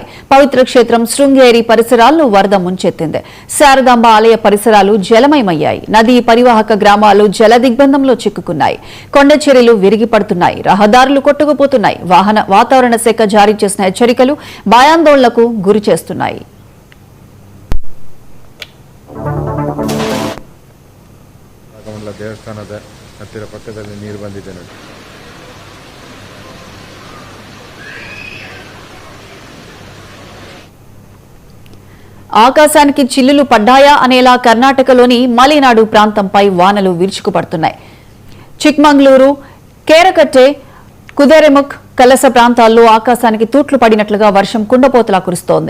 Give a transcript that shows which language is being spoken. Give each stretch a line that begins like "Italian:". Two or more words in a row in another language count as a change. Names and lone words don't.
Telugu: పవిత్ర క్షేత్రం శృంగేరి పరిసరాలను వరద ముంచెత్తింది. శారదాంబ ఆలయ పరిసరాలు జలమయమయ్యాయి. నదీ పరివాహక గ్రామాలు జల దిగ్బంధంలో చిక్కుకున్నాయి. కొండ చర్యలు విరిగి పడుతున్నాయి. రహదారులు కొట్టుకుపోతున్నాయి. వాతావరణ శాఖ జారీ చేసిన హెచ్చరికలు భయాందోళనకు గురి చేస్తున్నాయి.
Kannada: ದೇವಸ್ಥಾನದ ಹತ್ತಿರ ಪಕ್ಕದಲ್ಲಿ ನೀರು ಬಂದಿದೆ ನೋಡಿ.
Telugu: ఆకాశానికి చిల్లులు పడ్డాయా అనేలా కర్ణాటకలోని మలెనాడు ప్రాంతంపై వానలు విరుచుకుపడుతున్నాయి. చిక్మంగళూరు, కేరకట్టె, కుదెరెముఖ్, కలస ప్రాంతాల్లో ఆకాశానికి తూట్లు పడినట్లుగా వర్షం కుండపోతలా కురుస్తోంది.